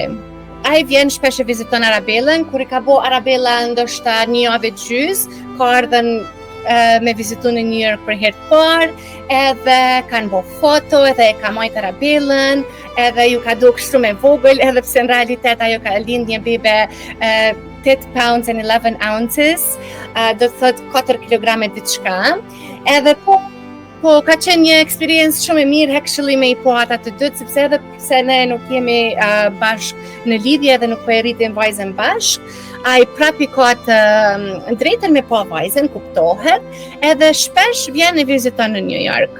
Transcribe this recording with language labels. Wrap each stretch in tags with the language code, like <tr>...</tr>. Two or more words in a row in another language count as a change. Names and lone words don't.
<sq>Ai vjen shpesh e viziton Arabellën, kur i ka bo Arabella ndoshta një javë gjys, ka ardhen me vizitu në New York për herë të parë, edhe kanë bo foto, edhe e ka majt Arabellën, edhe ju ka do kështu me vogël, edhe pse në realitet ajo ka lind një bebe 8</sq> <en>pounds and 11 ounces,</en> <sq>do të thot 4 kilograme diçka, edhe po ka qenë një eksperiencë shumë e mirë actually me i po ata të dytë, sepse edhe pse ne nuk jemi bashk në lidhje dhe nuk po e rritim vajzën bashk, ai prapi ka të drejtën me po vajzën, kuptohet, edhe shpesh vjen e viziton në New York.</sq>